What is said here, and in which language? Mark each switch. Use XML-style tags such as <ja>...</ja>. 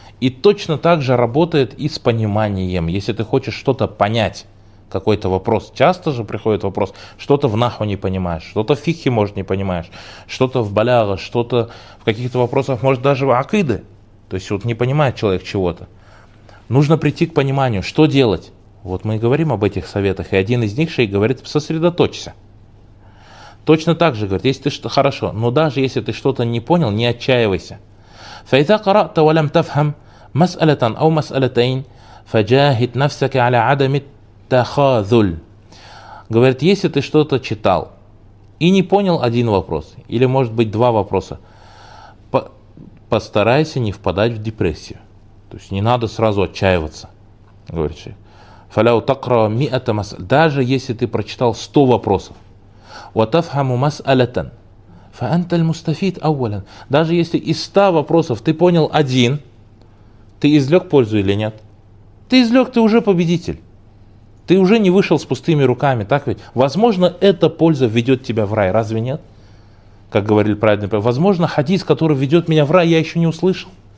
<ru>И точно так же работает и с пониманием. Если ты хочешь что-то понять, какой-то вопрос, часто же приходит вопрос, что-то в наху не понимаешь, что-то в фикхе, может, не понимаешь, что-то в баляга, что-то в каких-то вопросах, может, даже в акиды. То есть вот не понимает человек чего-то. Нужно прийти к пониманию, что делать. Вот мы и говорим об этих советах, и один из них шейх говорит, сосредоточься. Точно так же, говорит, если ты что-то хорошо, но даже если ты что-то не понял, не отчаивайся.</ru> <ar>فإذا قرأت ولم تفهم مسألة أو مسألتين فجاهد نفسك على عدم التخاذل.</ar> <ru>Говорит, если ты что-то читал и не понял один вопрос, или может быть два вопроса, постарайся не впадать в депрессию. То есть не надо сразу отчаиваться.</ru> <ar>Говорит, فلو تقرأ مئة مسألة,</ar> <ru>даже если ты прочитал 100 вопросов,</ru> <ar>وتفهم مسألة فأنت المستفيد أولا.</ar> <ru>Даже если из 100 вопросов ты понял один, ты извлек пользу или нет? Ты извлек, ты уже победитель. Ты уже не вышел с пустыми руками, так ведь? Возможно, эта польза ведет тебя в рай, разве нет? как говорили праведные, возможно, хадис, который ведет меня в рай, я еще не услышал.</ru>